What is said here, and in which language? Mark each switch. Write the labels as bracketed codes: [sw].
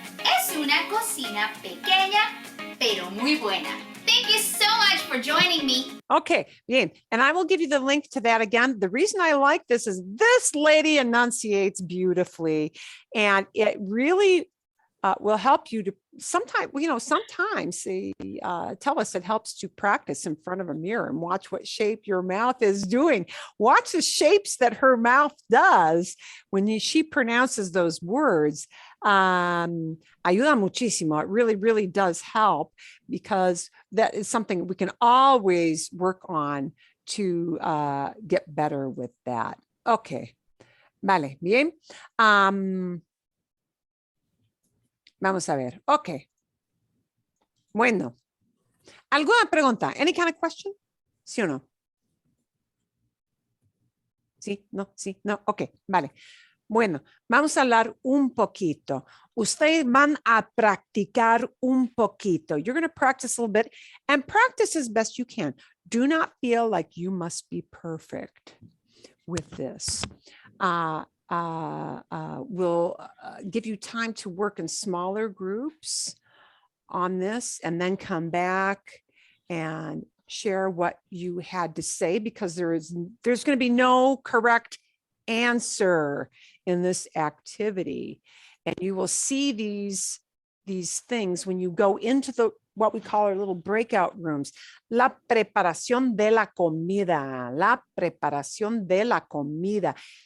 [es] Es una cocina pequeña, pero muy buena. [en] Thank you so much for joining me. Okay, bien. And I will give you the link to that again. The reason I like this is this lady enunciates beautifully, and it really will help you to sometimes they tell us it helps to practice in front of a mirror and watch what shape your mouth is doing. Watch the shapes that her mouth does when she pronounces those words. [es] Ayuda muchísimo. [en] It really, really does help, because that is something we can always work on to get better with that. [es] Okay. Vale, bien. Vamos a ver. Ok. Bueno. ¿Alguna pregunta? [en] Any kind of question? [es] ¿Sí o no? ¿Sí? ¿No? ¿Sí? ¿No? Ok. Vale. Bueno, vamos a hablar un poquito. Ustedes van a practicar un poquito. [en] You're going to practice a little bit and practice as best you can. Do not feel like you must be perfect with this. We'll give you time to work in smaller groups on this, and then come back and share what you had to say, because there's going to be no correct answer in this activity. And you will see these things when you go into what we call our little breakout rooms. [es] La preparación de la comida. La preparación de la comida.